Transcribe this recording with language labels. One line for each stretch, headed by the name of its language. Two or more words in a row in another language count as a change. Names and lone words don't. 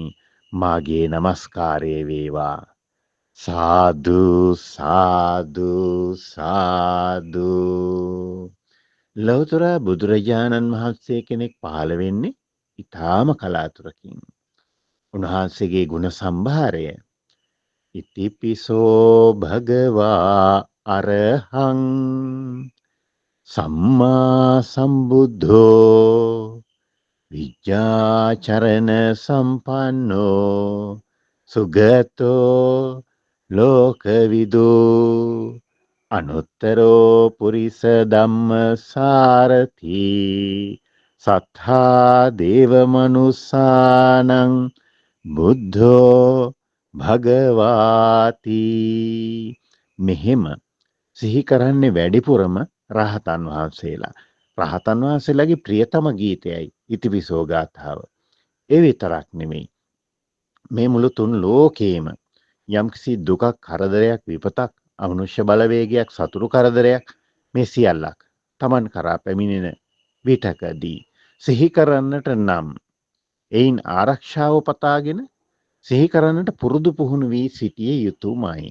Sinhala: මාගේ නමස්කාරය වේවා. සාදු සාදු සාදු. ලෞතර බුදුරජාණන් වහන්සේ කෙනෙක් පහළ වෙන්නේ ඊටාම කලාතුරකින්. උන්වහන්සේගේ ගුණ සම්භාරය
Pali: ඉතිපිසෝ භගවා අරහං සම්මා සම්බුද්ධෝ විජ්ජාචරණ සම්පන්නෝ සුගතෝ ලෝකවිදු අනුත්තරෝ පුරිස ධම්ම සාරති සත්තා දේව මනුස්සානං බුද්ධෝ භගවාති.
Sinhala: මෙහෙම සිහි කරන්නේ වැඩිපුරම රහතන් වහන්සේලා. රහතන් වහන්සේලාගේ ප්‍රියතම ගීතයයි ඉතිපිසෝ ගාථාව. ඒ විතරක් නෙමෙයි. මේ මුළු තුන් ලෝකේම යම්කිසි දුකක්, කරදරයක්, විපතක්, අමනුෂ්‍ය බලවේගයක්, සතුරු කරදරයක් මේ සියල්ලක් Taman කරා පැමිණෙන විටකදී සිහි කරන්නට නම් එයින් ආරක්ෂාව පතාගෙන සිහි කරන්නට පුරුදු පුහුණු වී සිටිය යුතුමයි.